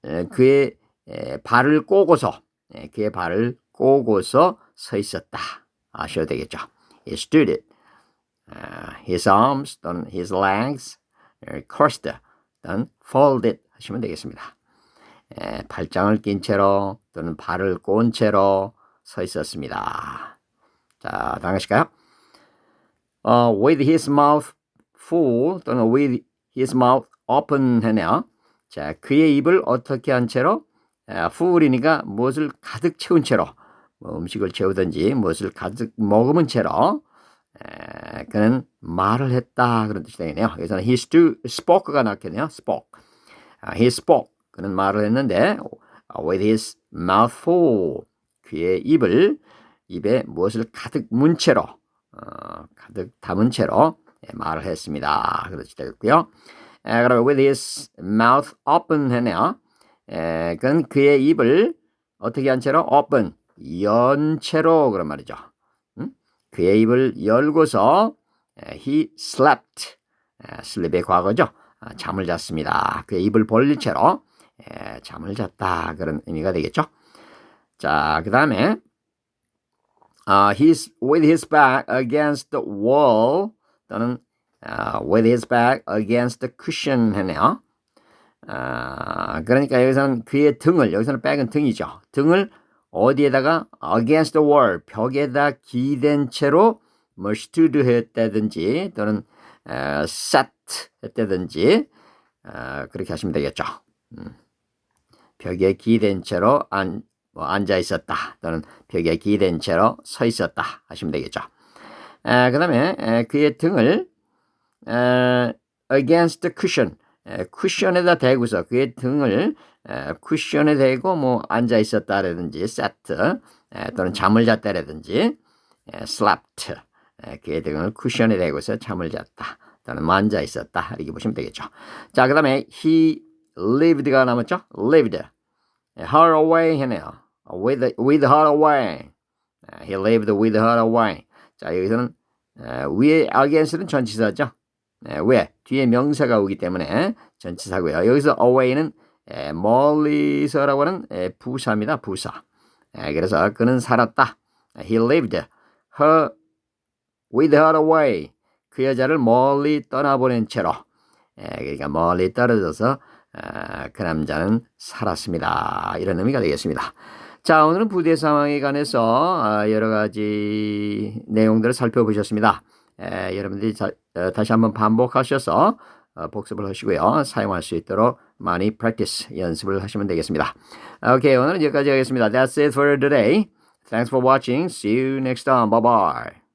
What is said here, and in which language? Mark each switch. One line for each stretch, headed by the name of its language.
Korean: 그의 발을 꼬고서 그의 발을 꼬고서 서 있었다. 아셔야 되겠죠.
English: He stood his arms 또는 his legs crossed 또는 folded
Korean: 하시면 되겠습니다. 팔짱을 낀 채로 또는 발을 꼬은 채로 서 있었습니다. 자, 다음 하실까요?
English: with his mouth full 또는 with his mouth open 했네요.
Korean: 자, 그의 입을 어떻게 한 채로 full이니까 무엇을 가득 채운 채로 뭐 음식을 채우든지 무엇을 가득 머금은 채로 그는 말을 했다 그런 뜻이 되겠네요. 여기서는
English: he spoke
Korean: 가 나왔겠네요.
English: spoke. he spoke.
Korean: 그는 말을 했는데
English: with his mouth full.
Korean: 그의 입에 무엇을 가득 문 채로 가득 담은 채로 말을 했습니다. 그런 뜻이 되겠고요.
English: 그러면 with his mouth open 했네요.
Korean: 그는 그의 입을 어떻게 한 채로? open. 연 채로 그런 말이죠. 그의 입을 열고서
English: he slept.
Korean: sleep의 과거죠. 잠을 잤습니다. 그의 입을 벌린 채로 잠을 잤다. 그런 의미가 되겠죠.
English: 자, 그 다음에 he's with his back against the wall 또는 with his back against the cushion
Korean: 했네요. 그러니까 여기서는 그의 등을, 여기서는 back은 등이죠. 등을 어디에다가 against the wall, 벽에다 기댄 채로 뭐 stood 했다든지 또는 sat 했다든지 그렇게 하시면 되겠죠. 벽에 기댄 채로 앉아 있었다 또는 벽에 기댄 채로 서 있었다 하시면 되겠죠. 그 다음에 그의 등을 against the cushion, 쿠션에다 대고서 그의 등을 쿠션에 대고 뭐 앉아 있었다라든지 sat 또는 잠을 잤다라든지 slept, 그의 등을 쿠션에 대고서 잠을 잤다 또는 앉아 있었다 이렇게 보시면 되겠죠. 자, 그 다음에 he lived가 남았죠.
English: lived her away 했네요. with her away. he lived with her away.
Korean: 자, 여기서는 위에 against는 전치사죠. 왜? 뒤에 명사가 오기 때문에 전치사고요. 여기서 away는 멀리서라고 하는 부사입니다. 부사. 그래서 그는 살았다.
English: He lived her with her away.
Korean: 그 여자를 멀리 떠나보낸 채로. 그러니까 멀리 떨어져서 그 남자는 살았습니다. 이런 의미가 되겠습니다. 자, 오늘은 부대 상황에 관해서 여러 가지 내용들을 살펴보셨습니다. 여러분들이 다시 한번 반복하셔서 복습을 하시고요. 사용할 수 있도록 많이 practice, 연습을 하시면 되겠습니다. 오케이, 오늘은 여기까지 하겠습니다.
English: That's it for today. Thanks for watching. See you next time. Bye-bye.